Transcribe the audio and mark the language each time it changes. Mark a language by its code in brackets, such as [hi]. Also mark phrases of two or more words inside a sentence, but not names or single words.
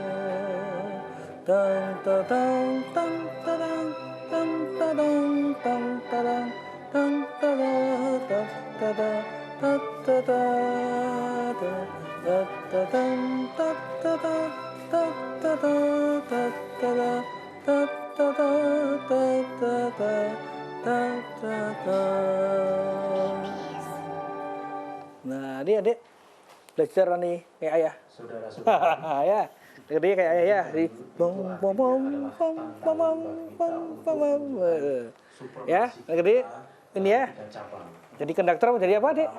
[id] tang tadang tang tadang tang tadang tang tadang tang tadang tang tadang tang tadang tang tadang tang tadang tang tadang tang tadang tang tadang tang tadang. Nah, dia adik belajar nih kayak ayah. Saudara-saudara. Ya, dia kayak ayah ya. Di bom bom bom bom bom bom bom bom. Ya, gede ini ya. Jadi konduktor jadi apa, Dik?